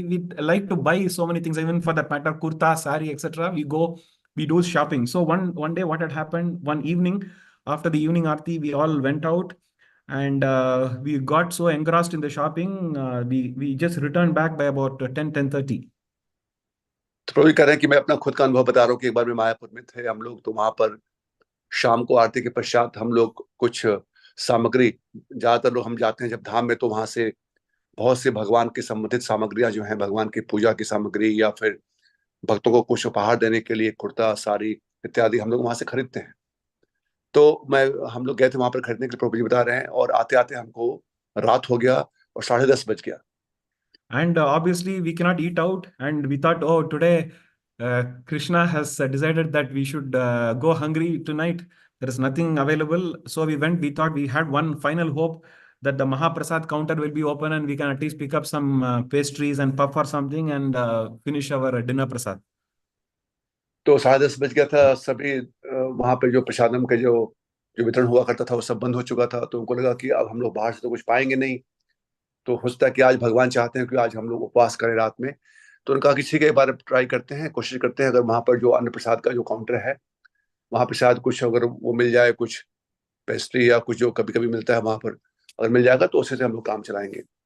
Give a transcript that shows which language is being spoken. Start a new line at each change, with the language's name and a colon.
English: We like to buy so many things, even for that matter, kurta, sari, etc. We do shopping. So one day, what had happened, one evening after the evening aarti, we all went out and we got so engrossed in the shopping, we just returned back by about 10:30.
Hindi: तो प्रभु कह रहे हैं कि मैं अपना खुद का अनुभव बता रहा हूँ कि एक बार में मायापुर में थे हम लोग, तो वहां पर शाम को आरती के पश्चात हम लोग कुछ सामग्री, ज्यादातर लोग हम जाते हैं जब धाम में तो वहां से बहुत से भगवान के संबंधित सामग्रियां जो हैं, भगवान की पूजा की सामग्री या फिर भक्तों को कुछ उपहार देने के लिए कुर्ता, साड़ी इत्यादि हम लोग वहां से खरीदते हैं। तो हम लोग गए थे वहां पर खरीदने के लिए, प्रभु जी बता रहे हैं, और आते आते हमको रात हो गया और 10:30 बज गया।
English: And obviously we cannot eat out, and we thought, oh, today Krishna has decided that we should go hungry tonight. There is nothing available, so we went. We thought we had one final hope that the Mahaprasad counter will be open and we can at least pick up some pastries and puff or something and finish our dinner prasad.
Hindi: तो 10:30 बज गया था, सभी वहां पे जो प्रसादम के जो वितरण हुआ करता था वो सब बंद हो चुका था, तो उनको लगा कि अब हम लोग बाहर से तो कुछ पाएंगे नहीं, तो हो सकता है कि आज भगवान चाहते हैं कि आज हम लोग उपवास करें रात में। तो उन्होंने कहा कि ठीक है, एक बार ट्राई करते हैं, कोशिश करते हैं, अगर वहां पर जो अन्न प्रसाद का जो काउंटर है वहां पर शायद कुछ अगर वो मिल जाए, कुछ पेस्ट्री या कुछ जो कभी कभी मिलता है वहां पर, अगर मिल जाएगा तो उसी से हम लोग काम चलाएंगे।